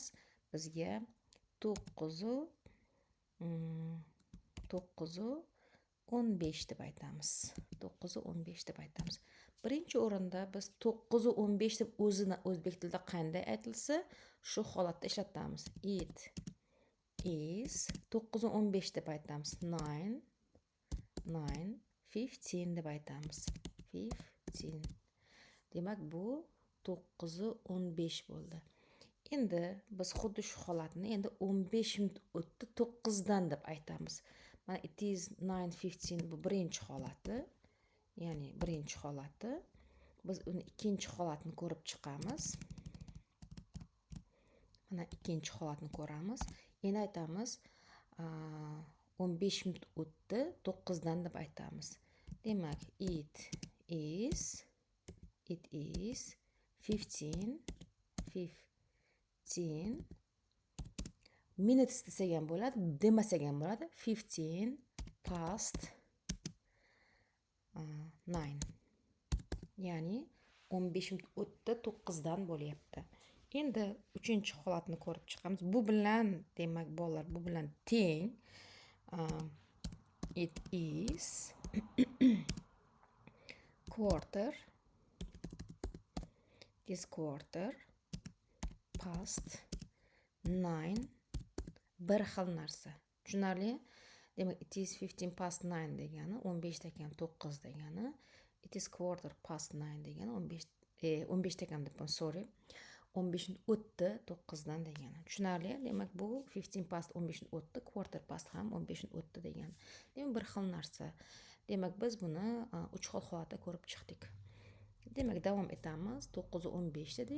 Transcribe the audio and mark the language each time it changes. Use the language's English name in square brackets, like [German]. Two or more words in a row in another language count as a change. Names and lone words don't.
[Uzbek] Bizga 9:15 deb aytamiz. 9:15 deb aytamiz. Birinchi o'rinda biz 9:15 deb o'zini o'zbek tilida qanday aytilsa, shu holatda ishlatamiz. [English] It is [Uzbek] 9:15 deb aytamiz. 9:15 deb aytamiz. 15. Demak, bu 9:15 bo'ldi. Endi biz xuddi shu holatni endi 15 minut o'tdi 9 dan deb aytamiz. Mana [English] it is [Uzbek] 9:15 bu birinchi holati. Ya'ni birinchi holati. Biz uni ikkinchi holatini ko'rib chiqamiz. Mana ikkinchi holatni ko'ramiz. Endi aytamiz 15 minut o'tdi 9 dan deb aytamiz. Demak, [English] it is 15 minutes [Uzbek] desak ham bo'ladi, demasak ham bo'ladi. [English] 15 past 9. [Uzbek] Ya'ni 15 minut o'tdi 9 dan bo'lyapti. Endi uchinchi holatni ko'rib chiqamiz. Bu bilan, demak, bolalar, bu bilan teng. [English] It is quarter past 9. [Uzbek] Bir xil narsa. Tushunarli? Demak, [English] it is 15 past 9 [Uzbek] degani 15 dakam 9 degani. [English] It is quarter past 9 [Uzbek] degani 15 dakam debman, [English] sorry. [Uzbek] 15 minut o'tdi 9 dan degani. Tushunarli? Demak, bu [English] 15 past [Uzbek] 15 minut o'tdi, [English] quarter past [Uzbek] ham 15 minut o'tdi degani. Demak, bir xil narsa. Demak, biz buni 3 xil holatda ko'rib chiqdik. Demak, davom etamiz. 9:15 dedik.